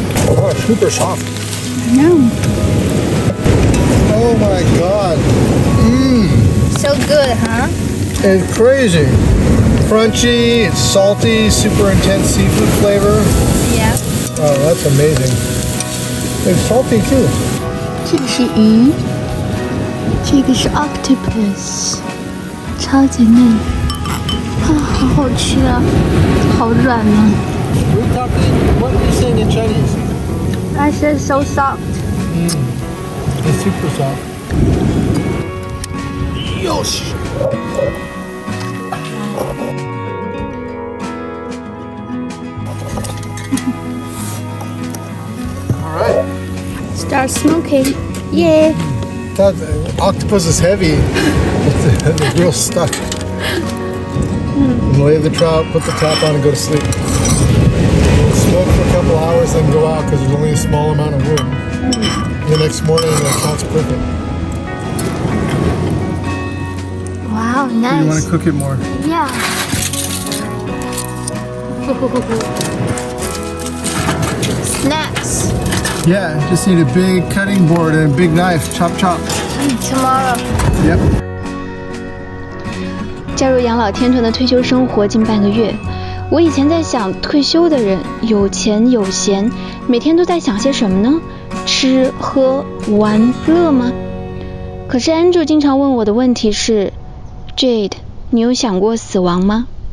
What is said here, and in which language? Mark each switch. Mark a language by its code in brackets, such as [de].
[en] Oh, super soft. No. Oh my god. Mmm. So good, huh? It's crazy. Crunchy, it's salty, super intense seafood flavor. Yeah. Oh, that's amazing. It's salty too. [zh] 这个是鱼，这个是 octopus， 超级嫩，啊，好好吃啊，好软啊。 [en] What are you saying in Chinese? I said so soft. It's super soft. Yosh. All right. Start smoking. Yeah. That octopus is heavy. It's real stuck. And lay the trout, put the top on, and go to sleep. Smoke for a couple hours, then go out because there's only a small amount of room. The next morning, the trout's perfect. Wow, You want nice. to cook it more? Yeah. Snacks. Yeah, just need a big cutting board and a big knife. Chop, chop. Tomorrow. Yep. [zh] 加入养老天团的退休生活近半个月，我以前在想，退休的人有钱有闲，每天都在想些什么呢？吃喝玩乐吗？可是 Andrew 经常问我的问题是 Jade， 你有想过死亡吗？